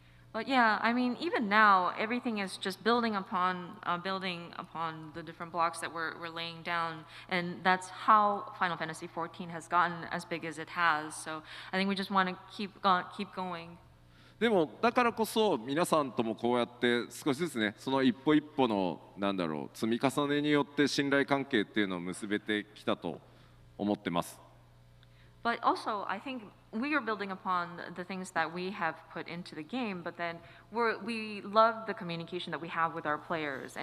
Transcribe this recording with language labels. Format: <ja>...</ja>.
<en>But yeah, I mean, even now, everything is just building upon the different blocks that we're laying down, and that's how Final Fantasy XIV has gotten as big as it has. So I think we just want to keep going.</en> <ja>でもだからこそ皆さんともこうやって少しずつねその一歩一歩の積み重ねによって信頼関係っていうのを結べてきたと思ってます。</ja> <en>But also, I think we are building upon the things that we have put into the game, but then we love the communication that we have with our players.</en>